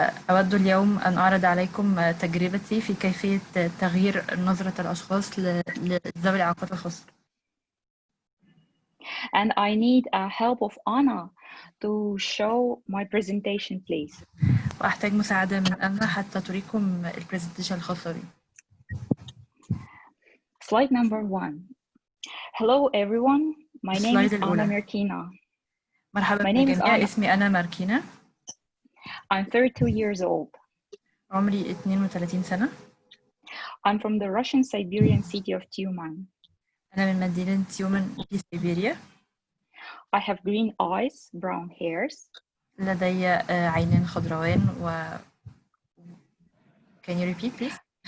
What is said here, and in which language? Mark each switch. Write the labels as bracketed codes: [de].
[ar] أود اليوم أن أعرض عليكم تجربتي في كيفية تغيير نظرة الأشخاص لذوي الإعاقات الخاصة. [en] And I need a help of Anna to show my presentation, please. [ar] وأحتاج مساعدة من أنا حتى تريكم البرزنتيشن الخاصة بي. [en] Slide number 1. Hello everyone. My name is Anna Mirkina. [ar] مرحبا بالجميع. اسمي أنا ماركينا. [en] I'm 32 years old. [ar] عمري 32 سنة. [en] I'm from the Russian Siberian city of Tyumen. [ar] أنا من مدينة تيومن في سيبيريا. [en] I have green eyes, brown hairs. [ar] لدي عينين خضروان و [en] Can you repeat please?